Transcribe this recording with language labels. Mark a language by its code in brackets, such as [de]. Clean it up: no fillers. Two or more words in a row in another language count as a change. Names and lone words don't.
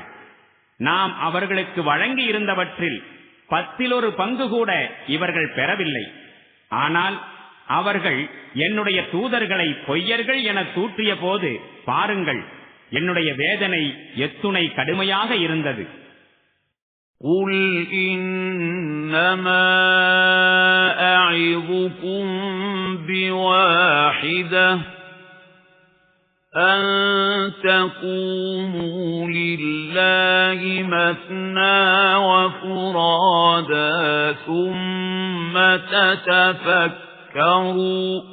[ta] நாம் அவர்களுக்கு வழங்கி இருந்தவற்றில் 10 பங்கு கூட இவர்கள் பெறவில்லை. ஆனால் அவர்கள் என்னுடைய தூதர்களை பொய்யர்கள் என தூற்றிய போது பாருங்கள், என்னுடைய வேதனை எத்துணை கடுமையாக இருந்தது. [ar] قُلْ إِنَّمَا أَعِظُكُمْ بِوَاحِدَةٍ أَن تَقُومُوا لِلَّهِ مَثْنَى وَفُرَادَى ثُمَّ تَتَفَكَّرُوا